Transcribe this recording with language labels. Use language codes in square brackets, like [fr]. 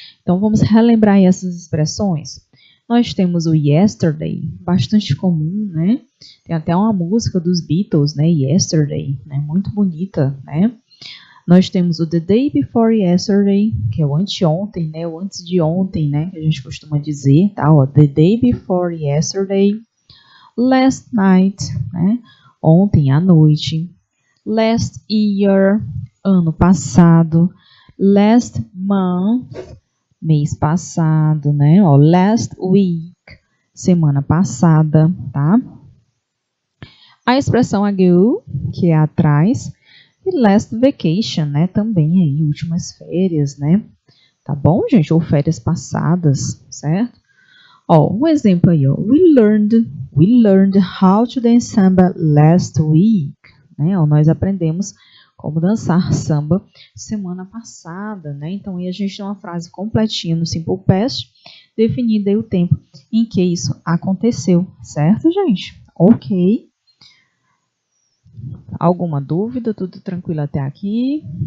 [pt] Então, vamos relembrar aí essas expressões. Nós temos o yesterday, bastante comum, né? Tem até uma música dos Beatles, né? Yesterday, né? Muito bonita, né? Nós temos o [en] the day before yesterday, [pt] que é o anteontem, né? O antes de ontem, né? Que a gente costuma dizer, tá? [en] Ó, the day before yesterday. Last night, [pt] né? Ontem à noite. [en] Last year, [pt] ano passado. [en] Last month, [pt] mês passado, né? Ó, [en] last week, [pt] semana passada, tá? A expressão ago, que é atrás, e [en] last vacation, [pt] né? Também aí, últimas férias, né? Tá bom, gente? Ou férias passadas, certo? Ó, um exemplo aí, ó. [en] We learned how to dance samba last week. [pt] Né? Ó, nós aprendemos como dançar samba semana passada, né? Então, aí a gente tem uma frase completinha no Simple Past, definindo aí o tempo em que isso aconteceu, certo, gente? Ok. Alguma dúvida? Tudo tranquilo até aqui?